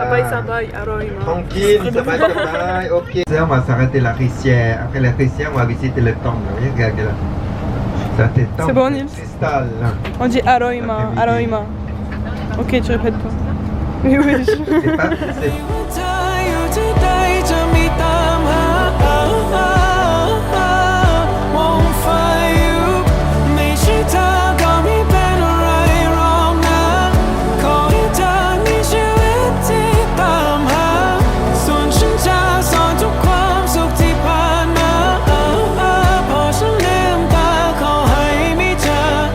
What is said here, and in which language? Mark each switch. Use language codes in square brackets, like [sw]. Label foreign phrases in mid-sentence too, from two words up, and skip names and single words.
[th] สบาย อร่อย. [fr] Tranquille, [th] สบาย สบาย, [fr] ok. On va s'arrêter la rizière. Après la rizière, on va visiter le temple. Regarde là. Ça t'étend. C'est bon, Nils? Cristal. On dit Aroima, Aroima. Ok, tu répètes pas. Mais oui. C'est pas. C'est [th] เธออยู่ที่ใดจะมีตามหามองไฟอยู่ไม่ใช่เธอก็ไม่เป็นอะไรหรอกนะขอให้เธอมีชีวิตที่ตามหาส่วนฉันจะสอนทุกความสุขที่ผ่านมาพอฉันลืมตาขอให้มีเธอ